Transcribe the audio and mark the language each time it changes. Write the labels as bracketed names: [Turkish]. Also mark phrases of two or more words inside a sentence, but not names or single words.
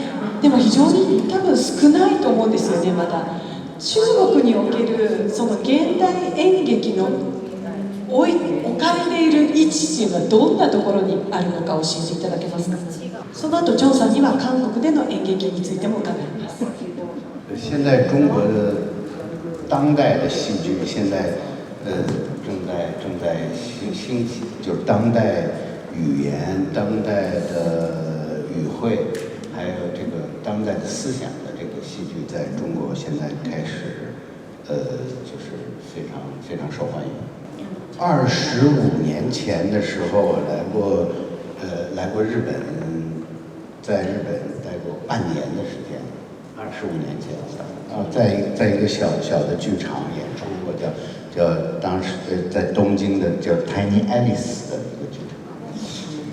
[Japanese] でも非常に多分少ないと思うんですよね、まだ。中国におけるその現代演劇の置かれている位置というのはどんなところにあるのか教えていただけますか？その後ジョンさんには韓国での演劇についても伺います。 [Chinese] 现在中国的当代的戏剧现在正在兴起，就是当代语言、当代的语汇，还有这个当代的思想的这个戏剧，在中国现在开始就是非常受欢迎。25年前的时候，我来过日本，在日本待过半年的时间。25年前，在一个小的剧场演出过，叫当时在东京的叫 Tiny Alice 的一个剧场。